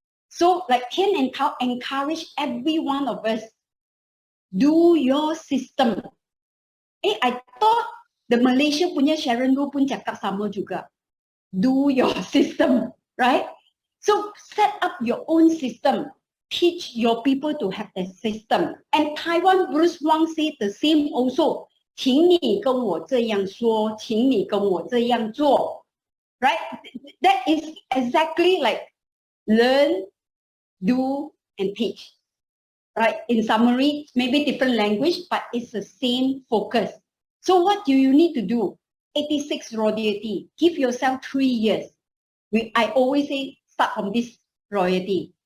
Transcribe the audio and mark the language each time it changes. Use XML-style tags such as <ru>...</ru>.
<en>So like Ken encourage every one of us, do your system. I thought the</en> <ms>Malaysia punya Sharon Lu pun cakap sama juga.</ms> <en>Do your system, right? So set up your own system. Teach your people to have the system. And Taiwan Bruce Wang said the same also.</en> <zh>请你跟我这样说，请你跟我这样做。</zh> <en>Right? That is exactly like learn, do, and teach. Right? In summary, maybe different language, but it's the same focus. So what do you need to do? 86 royalty. Give yourself 3 years. I always say start from this royalty.</en>